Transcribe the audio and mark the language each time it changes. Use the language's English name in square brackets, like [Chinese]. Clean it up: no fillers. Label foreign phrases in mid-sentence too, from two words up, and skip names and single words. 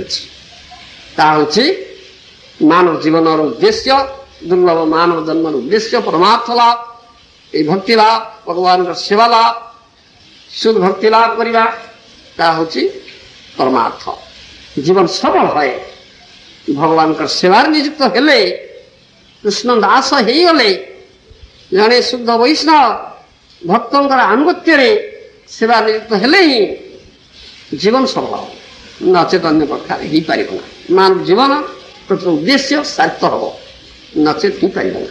[Bangla] তা হচ্ছে মানব জীবনের উদ্দেশ্য, দুর্লভ মানব জন্মের উদ্দেশ্য পরমার্থ লাভ। এই ভক্তি লাভ, ভগবানের সেবা লাভ, শুদ্ধ ভক্তি লাভ করা, তা হচ্ছে পরমার্থ। জীবন সফল হয় [Odia] ভগবানଙ୍କର ସେବାରେ ନିଯୁକ୍ତ ହେଲେ, କୃଷ୍ଣ ଦାସ ହେଇଗଲେ, ଜଣେ ଶୁଦ୍ଧ ବୈଷ୍ଣବ ଭକ୍ତଙ୍କର ଆନୁଗତ୍ୟରେ ସେବା ନିଯୁକ୍ତ ହେଲେ ହିଁ ଜୀବନ ସଫଳ ହେବ, ନଚେତ ଅନ୍ୟ ପ୍ରକାର ହେଇପାରିବ ନା। ମାନବ ଜୀବନ ପ୍ରତି ଉଦ୍ଦେଶ୍ୟ ସାର୍ଥ ହେବ, ନଚେତ ହେଇପାରିବ ନା।